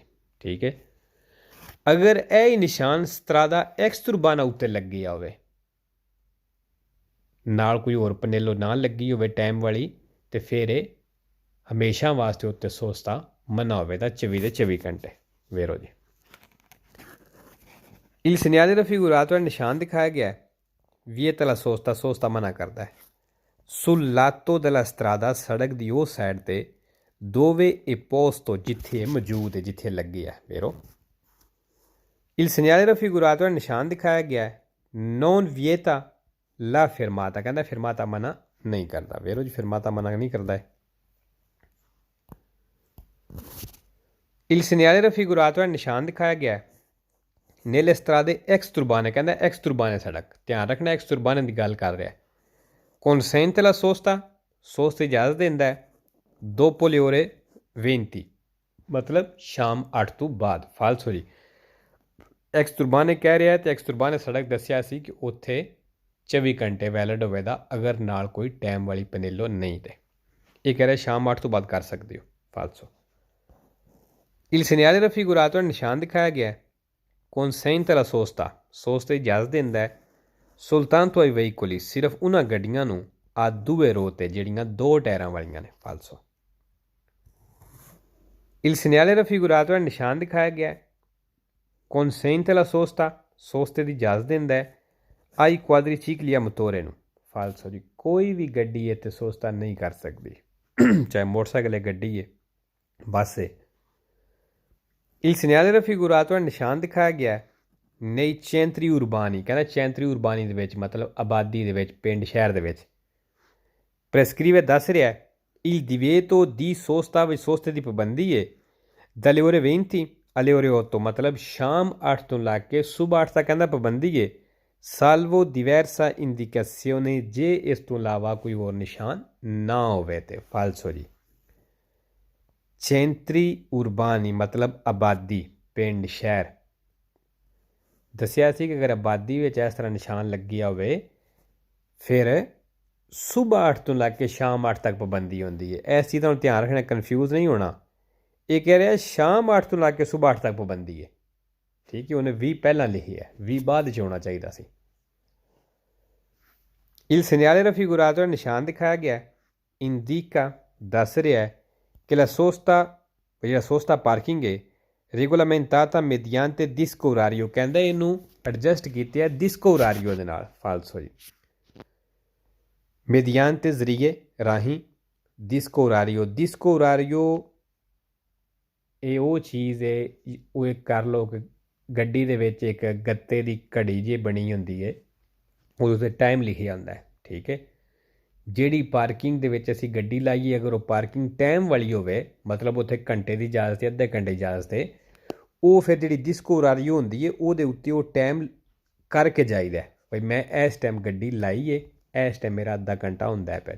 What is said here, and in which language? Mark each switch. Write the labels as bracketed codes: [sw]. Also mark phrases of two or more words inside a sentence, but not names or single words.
[pa] ਠੀਕ ਹੈ ਅਗਰ ਇਹ ਨਿਸ਼ਾਨ [it] strada extraurbana [pa] ਉੱਤੇ ਲੱਗਿਆ ਹੋਵੇ ਨਾਲ ਕੋਈ ਹੋਰ ਪਨੇਲੋ ਨਾ ਲੱਗੀ ਹੋਵੇ ਟਾਈਮ ਵਾਲੀ ਤੇ ਫਿਰ ਇਹ ਹਮੇਸ਼ਾ ਵਾਸਤੇ ਉੱਤੇ ਸੋਸਤਾ ਮਨਾ ਹੋਵੇਗਾ 24 ਦੇ 24 ਘੰਟੇ। [it] ਵੇਰੋ ਜੀ il segnale raffigurato è [pa] ਨਿਸ਼ਾਨ ਦਿਖਾਇਆ ਗਿਆ [it] vieta la sosta, [pa] ਸੋਸਤਾ ਮਨਾ ਕਰਦਾ ਹੈ [it] sul lato della strada [pa] ਸੜਕ ਦੀ ਉਹ ਸਾਈਡ ਤੇ [it] dove è posto [pa] ਜਿੱਥੇ ਮੌਜੂਦ ਹੈ ਜਿੱਥੇ ਲੱਗੀ ਹੈ। ਵੇਰੋ [it] il segnale raffigurato è [pa] ਨਿਸ਼ਾਨ ਦਿਖਾਇਆ ਗਿਆ [it] non vieta la fermata, [pa] ਕਹਿੰਦਾ ਫਿਰਮਾਤਾ ਮਨਾ ਨਹੀਂ ਕਰਦਾ। ਵੇਰੋ ਜੀ ਫਿਰਮਾਤਾ ਮਨਾ ਨਹੀਂ ਕਰਦਾ ਹੈ। [it] il segnale raffigurato è [pa] ਨਿਸ਼ਾਨ ਦਿਖਾਇਆ ਗਿਆ [it] nelle strade exturbane, [pa] ਕਹਿੰਦਾ exturbane ਸੜਕ ਧਿਆਨ ਰੱਖਣਾ exturbane ਦੀ ਗੱਲ ਕਰ ਰਿਹਾ [it] consente la sosta, [pa] ਸੋਸਤੇ ਇਜਾਜ਼ਤ ਦਿੰਦਾ ਹੈ [it] dopo le ore [pa] 20 ਮਤਲਬ ਸ਼ਾਮ 8 ਤੋਂ ਬਾਅਦ। ਫਾਲਸੋ ਜੀ exturbane ਕਹਿ ਰਿਹਾ ਤੇ exturbane ਸੜਕ ਦੱਸਿਆ ਸੀ ਕਿ ਉੱਥੇ 24 ਘੰਟੇ ਵੈਲਿਡ ਹੋਵੇਗਾ ਅਗਰ ਨਾਲ ਕੋਈ ਟਾਈਮ ਵਾਲੀ ਪਨੇਲੋ ਨਹੀਂ ਤੇ ਇਹ ਕਹਿ ਰਿਹਾ ਸ਼ਾਮ 8 ਤੋਂ ਬਾਅਦ ਕਰ ਸਕਦੇ ਹੋ। [it] ਫਾਲਸੋ il segnale raffigurato [pa] ਨਿਸ਼ਾਨ ਦਿਖਾਇਆ ਗਿਆ [it] consente la sosta, [pa] ਸੋਸਤੇ ਇਜਾਜ਼ਤ ਦਿੰਦਾ ਹੈ [it] soltanto ai veicoli, [pa] ਸਿਰਫ ਉਹਨਾਂ ਗੱਡੀਆਂ ਨੂੰ [it] a due ruote [pa] ਤੇ ਜਿਹੜੀਆਂ 2 ਟਾਇਰਾਂ ਵਾਲੀਆਂ ਨੇ। [it] ਫਾਲਸੋ il segnale raffigurato [pa] ਨਿਸ਼ਾਨ ਦਿਖਾਇਆ ਗਿਆ [it] consente la sosta, [pa] ਸੋਸਤੇ ਦੀ ਇਜਾਜ਼ਤ ਦਿੰਦਾ ਹੈ [it] ai quadricicli a motore [pa] ਨੂੰ। ਫਾਲਸੋ ਜੀ ਕੋਈ ਵੀ ਗੱਡੀ ਇੱਥੇ ਸੋਸਤਾ ਨਹੀਂ ਕਰ ਸਕਦੀ ਚਾਹੇ ਮੋਟਰਸਾਈਕਲ ਹੈ ਗੱਡੀ ਹੈ ਬੱਸ ਹੈ। [it] il segnale raffigurato [pa] ਨਿਸ਼ਾਨ ਦਿਖਾਇਆ ਗਿਆ [it] nei centri urbani, [pa] ਕਹਿੰਦਾ [it] centri urbani [pa] ਦੇ ਵਿੱਚ ਮਤਲਬ ਆਬਾਦੀ ਦੇ ਵਿੱਚ ਪਿੰਡ ਸ਼ਹਿਰ ਦੇ ਵਿੱਚ prescrive ਦੱਸ ਰਿਹਾ [it] il divieto di sosta [pa] ਵਿੱਚ ਸੋਸਤੇ ਦੀ ਪਾਬੰਦੀ ਹੈ [it] dalle ore 20 alle ore 8 [pa] ਮਤਲਬ ਸ਼ਾਮ 8 ਤੋਂ ਲਾ ਕੇ ਸੁਬਾਹ 8 ਤੱਕ ਕਹਿੰਦਾ ਪਾਬੰਦੀ ਹੈ [it] salvo diversa indicazione [pa] ਜੇ ਇਸ ਤੋਂ ਇਲਾਵਾ ਕੋਈ ਹੋਰ ਨਿਸ਼ਾਨ ਨਾ ਹੋਵੇ ਤੇ। ਫਾਲਸੋ ਜੀ [it] centri urbani [pa] ਮਤਲਬ ਆਬਾਦੀ ਪਿੰਡ ਸ਼ਹਿਰ ਦੱਸਿਆ ਸੀ ਕਿ ਅਗਰ ਆਬਾਦੀ ਵਿੱਚ ਇਸ ਤਰ੍ਹਾਂ ਨਿਸ਼ਾਨ ਲੱਗਿਆ ਹੋਵੇ ਫਿਰ ਸੁਬਾਹ 8 ਤੋਂ ਲੈ ਕੇ ਸ਼ਾਮ 8 ਤੱਕ ਪਾਬੰਦੀ ਹੁੰਦੀ ਹੈ। ਇਸ ਚੀਜ਼ ਦਾ ਧਿਆਨ ਰੱਖਣਾ ਕਨਫਿਊਜ਼ ਨਹੀਂ ਹੋਣਾ। ਇਹ ਕਹਿ ਰਿਹਾ ਸ਼ਾਮ 8 ਤੋਂ ਲੈ ਕੇ ਸੁਬਾਹ 8 ਤੱਕ ਪਾਬੰਦੀ ਹੈ। ਠੀਕ ਹੈ ਉਹਨੇ 20 ਪਹਿਲਾਂ ਲਿਖੀ ਹੈ 20 ਬਾਅਦ 'ਚ ਹੋਣਾ ਚਾਹੀਦਾ ਸੀ। [it] il segnale raffigurato [pa] ਨਿਸ਼ਾਨ ਦਿਖਾਇਆ ਗਿਆ indica ਦੱਸ ਰਿਹਾ ਹੈ ਕਿ [it] la sosta [pa] ਜਿਹੜਾ ਸੋਸਤਾ ਪਾਰਕਿੰਗ ਹੈ [it] regolamentata mediante disco orario, [pa] ਕਹਿੰਦਾ ਇਹਨੂੰ ਐਡਜਸਟ ਕੀਤਾ ਹੈ [it] disco orario [pa] ਦੇ ਨਾਲ। ਫਾਲਸੋ ਜੀ mediante ਜ਼ਰੀਏ ਰਾਹੀਂ [it] disco orario [pa] ਇਹ ਉਹ ਚੀਜ਼ ਹੈ ਉਹ ਇੱਕ ਕਰ ਲਓ ਕਿ ਗੱਡੀ ਦੇ ਵਿੱਚ ਇੱਕ ਗੱਤੇ ਦੀ ਘੜੀ ਜਿਹੀ ਬਣੀ ਹੁੰਦੀ ਹੈ ਉਹਦੇ 'ਤੇ ਟਾਈਮ ਲਿਖਿਆ ਹੁੰਦਾ ਹੈ। ਠੀਕ ਹੈ ਜਿਹੜੀ ਪਾਰਕਿੰਗ ਦੇ ਵਿੱਚ ਅਸੀਂ ਗੱਡੀ ਲਾਈਏ ਅਗਰ ਉਹ ਪਾਰਕਿੰਗ ਟਾਈਮ ਵਾਲੀ ਹੋਵੇ ਮਤਲਬ ਉੱਥੇ ਘੰਟੇ ਦੀ ਇਜਾਜ਼ਤ ਹੈ ਅੱਧੇ ਘੰਟੇ ਦੀ ਇਜਾਜ਼ਤ ਹੈ ਉਹ ਫਿਰ ਜਿਹੜੀ [it] disco orario [pa] ਹੁੰਦੀ ਹੈ ਉਹਦੇ ਉੱਤੇ ਉਹ ਟਾਈਮ ਕਰਕੇ ਜਾਈਦਾ ਬਈ ਮੈਂ ਇਸ ਟਾਈਮ ਗੱਡੀ ਲਾਈ ਹੈ ਇਸ ਟਾਈਮ ਮੇਰਾ ਅੱਧਾ ਘੰਟਾ ਹੁੰਦਾ ਪਿਆ।